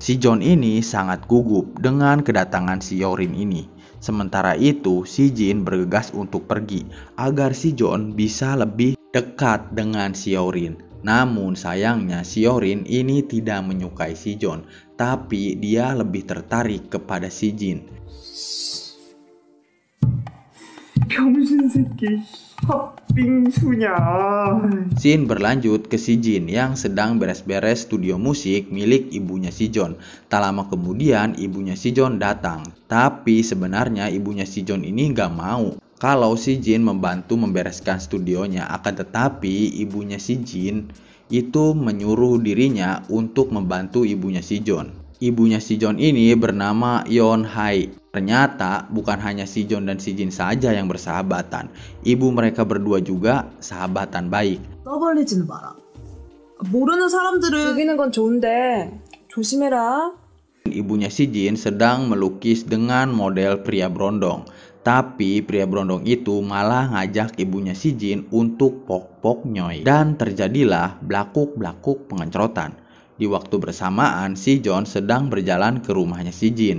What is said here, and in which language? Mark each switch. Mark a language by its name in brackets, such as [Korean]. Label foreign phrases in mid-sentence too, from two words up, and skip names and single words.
[Indonesian] Si Jeon ini sangat gugup dengan kedatangan si Hyorin ini. Sementara itu si Jin bergegas untuk pergi agar si Jeon bisa lebih dekat dengan si Hyorin. Namun sayangnya si Hyorin ini tidak menyukai si Jeon, tapi dia lebih tertarik kepada si Jin. [Korean] 병신 새끼. 팥빙수냐. [Indonesian] Scene berlanjut ke si Jin yang sedang beres-beres studio musik milik ibunya si Jeon. Tak lama kemudian ibunya si Jeon datang. Tapi sebenarnya ibunya si Jeon ini gak mau kalau si Jin membantu membereskan studionya. Akan tetapi ibunya si Jin itu menyuruh dirinya untuk membantu ibunya si Jeon. Ibunya si Jeon ini bernama Yeon Hae. Ternyata bukan hanya si Jeon dan si Jin saja yang bersahabatan. Ibu mereka berdua juga sahabatan baik. [Korean] 떠벌리지는 마라. 모르는 사람들은 즐기는 건 좋은데 조심해라. [Indonesian] Ibunya si Jin sedang melukis dengan model pria brondong. Tapi pria brondong itu malah ngajak ibunya si Jin untuk pok-pok nyoy. Dan terjadilah blakuk-blakuk pengencrotan. Di waktu bersamaan, si Jeon sedang berjalan ke rumahnya si Jin.